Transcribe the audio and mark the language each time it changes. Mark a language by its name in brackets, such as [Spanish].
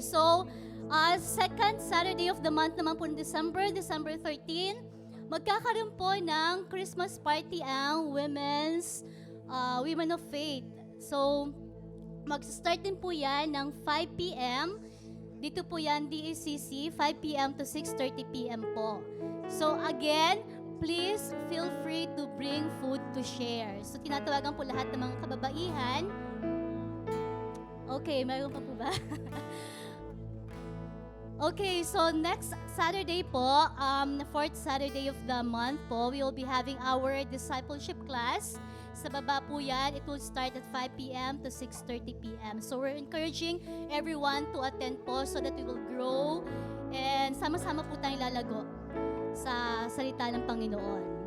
[Filipino] So [English] second Saturday of the month [Filipino] naman po ng December 13, magkakaroon po ng Christmas party ang Women of Faith. So, mag-start din po yan ng 5 p.m. Dito po yan, DECC, 5 p.m. to 6:30 p.m. po. [English] So, again, please feel free to bring food to share. [Filipino] So, tinatawagan po lahat ng mga kababaihan. Okay, mayroon pa po ba? [English] Okay, so next Saturday po, fourth Saturday of the month po, we will be having our discipleship class. [Filipino] Sa baba po yan, [English] it will start at 5 p.m. to 6:30 p.m. So we're encouraging everyone to attend po so that we will grow and [Filipino] sama-sama po tayong lalago sa salita ng Panginoon.